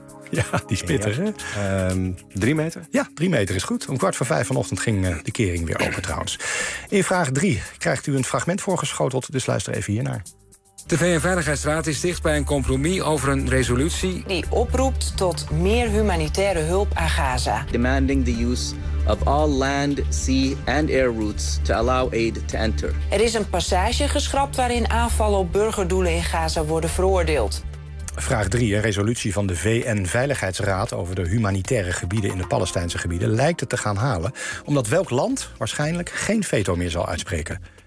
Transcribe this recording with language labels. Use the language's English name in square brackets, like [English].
[Dutch] Ja, die spitter, hè? 3 meter? Ja, 3 meter is goed. Om 4:45 vanochtend ging de kering weer open, trouwens. In vraag 3 krijgt u een fragment voorgeschoteld, dus luister even hiernaar. De VN-veiligheidsraad is dicht bij een compromis over een resolutie die oproept tot meer humanitaire hulp aan Gaza. [English] Demanding the use of all land, sea and air routes to allow aid to enter. [Dutch] Er is een passage geschrapt waarin aanvallen op burgerdoelen in Gaza worden veroordeeld. Vraag 3. Een resolutie van de VN-veiligheidsraad over de humanitaire gebieden in de Palestijnse gebieden lijkt het te gaan halen, omdat welk land waarschijnlijk geen veto meer zal uitspreken.